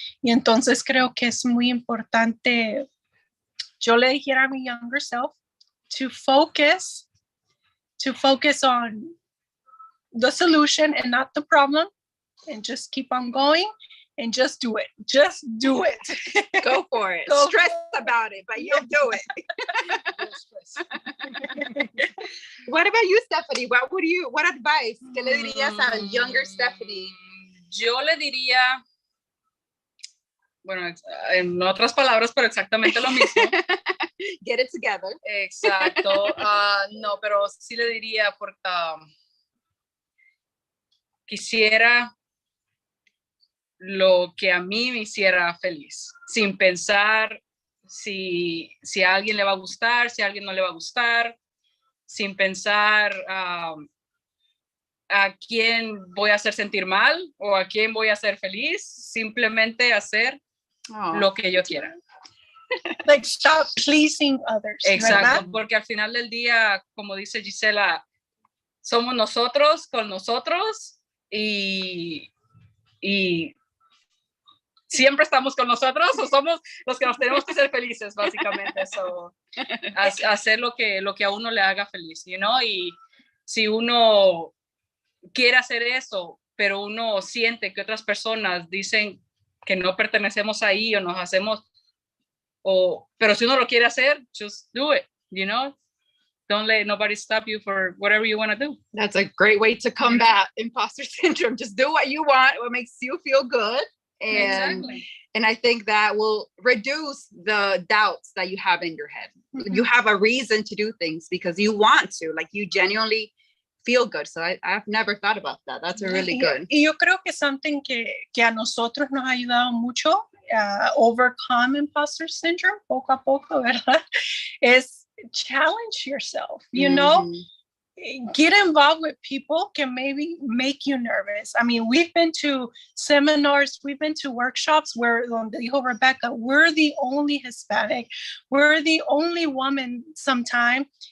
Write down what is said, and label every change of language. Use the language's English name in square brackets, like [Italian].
[Spanish] Y entonces creo que es muy importante, yo le dijera a mi [English] younger self, to focus on the solution and not the problem, and just keep on going and just do it. Just do it. Go for it. Stress about it, but you do it. What about you, Stephanie? What advice [Spanish] que le dirías a younger Stephanie? Yo le diría, bueno, en otras palabras, pero exactamente lo mismo. [English] Get it together. [Spanish] Exacto. No, pero sí le diría, porque quisiera lo que a mí me hiciera feliz, sin pensar si a alguien le va a gustar, si a alguien no le va a gustar, sin pensar a quién voy a hacer sentir mal o a quién voy a hacer feliz, simplemente hacer lo que yo quiera. [English] Like, stop pleasing others. [Spanish] Exacto, ¿verdad? porque al final del día, como dice Gisela, somos nosotros con nosotros y siempre estamos con nosotros o somos los que nos tenemos que ser felices, básicamente. So, hacer lo que a uno le haga feliz, y si uno quiere hacer eso, pero uno siente que otras personas dicen que no pertenecemos ahí o nos hacemos, pero si uno lo quiere hacer, [English] just do it, Don't let nobody stop you for whatever you want to do. That's a great way to combat imposter syndrome. Just do what you want, what makes you feel good. Exactly. And I think that will reduce the doubts that you have in your head. Mm-hmm. You have a reason to do things because you want to, like you genuinely feel good. So I've never thought about that. That's a really good. [Spanish] Y yo creo que something que a nosotros nos ha ayudado mucho [English] overcome [Spanish] imposter syndrome, poco a poco, ¿verdad? [English] Es challenge yourself, get involved with people can maybe make you nervous. I mean, we've been to seminars, we've been to workshops where, [Spanish] donde dijo Rebecca, [English] we're the only Hispanic, we're the only woman sometime.